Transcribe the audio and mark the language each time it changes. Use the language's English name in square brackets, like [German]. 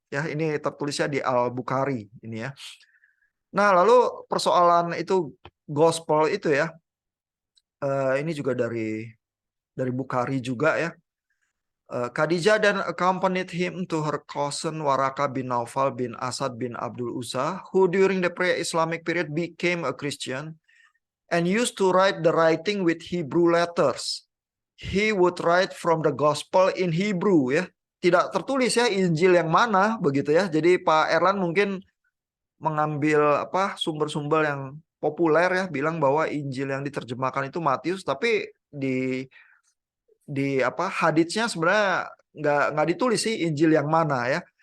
[Indonesian] Ya, ini tertulisnya di Al-Bukhari ini ya. Nah, lalu persoalan itu gospel itu ya, ini juga dari Bukhari juga ya. [English] Khadijah then accompanied him to her cousin Waraka bin Naufal bin Asad bin Abdul Uzza, who during the pre-Islamic period became a Christian and used to write the writing with Hebrew letters. He would write from the gospel in Hebrew ya. [Indonesian] tidak tertulis ya Injil yang mana begitu ya. Jadi Pak Erlan mungkin mengambil sumber-sumber yang populer ya, bilang bahwa Injil yang diterjemahkan itu Matius, tapi di haditsnya sebenarnya nggak ditulis sih Injil yang mana ya.